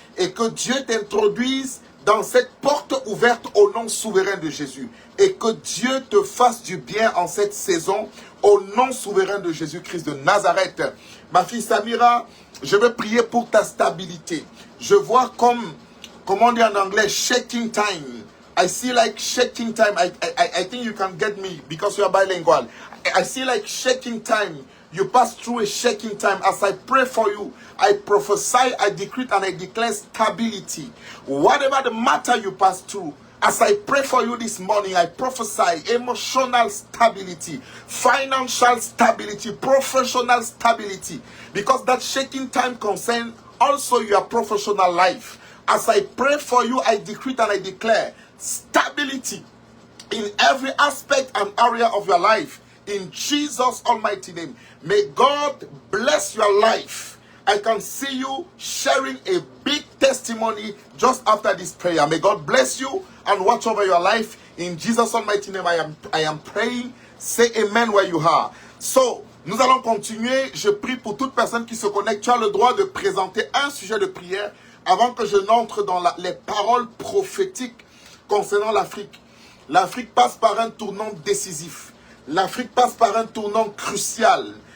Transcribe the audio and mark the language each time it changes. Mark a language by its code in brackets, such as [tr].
[fr] Et que Dieu t'introduise dans cette porte ouverte au nom souverain de Jésus. Et que Dieu te fasse du bien en cette saison au nom souverain de Jésus-Christ de Nazareth. Ma fille Samira, je veux prier pour ta stabilité. Je vois comme, comment on dit en anglais, [en] shaking time. I see like shaking time. I think you can get me because you are bilingual. I see like shaking time. You pass through a shaking time. As I pray for you, I prophesy, I decree, and I declare stability. Whatever the matter you pass through, as I pray for you this morning, I prophesy emotional stability, financial stability, professional stability. Because that shaking time concerns also your professional life. As I pray for you, I decree and I declare stability in every aspect and area of your life. In Jesus' almighty name. May God bless your life. I can see you sharing a big testimony just after this prayer. May God bless you and watch over your life. In Jesus' almighty name, I am praying. Say amen where you are. So, [fr] nous allons continuer. Je prie pour toute personne qui se connecte. Tu as le droit de présenter un sujet de prière avant que je n'entre dans les paroles prophétiques concernant l'Afrique. L'Afrique passe par un tournant décisif. L'Afrique passe par un tournant crucial.